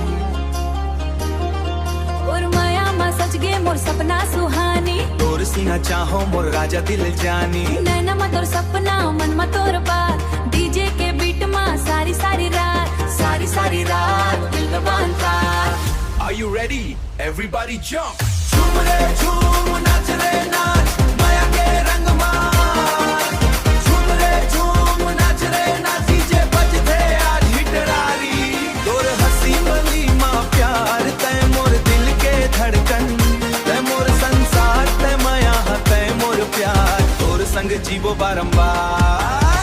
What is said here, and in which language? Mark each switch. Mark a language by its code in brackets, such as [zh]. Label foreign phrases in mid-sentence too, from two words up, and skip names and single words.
[hne] और माया मा सच गे मोर सपना सुहानी तोर सीना चाहो मोर राजा दिल जानी नैना मा तोर सपना मन मा तोर बात डीजे के बीट मा सारी सारी रात दिल बांधता [en] Are you ready? Everybody jump. [hne] झूम रे झूम नाच रे नाच माया के रंग मान झूम रे झूम नाच रे नाच डीजे बजते आज हिटरारी तोर हंसी मली माँ प्यार तै मोर दिल के धड़कन तै मोर संसार तै माया तै मोर प्यार तोर संग जीवो बारंबार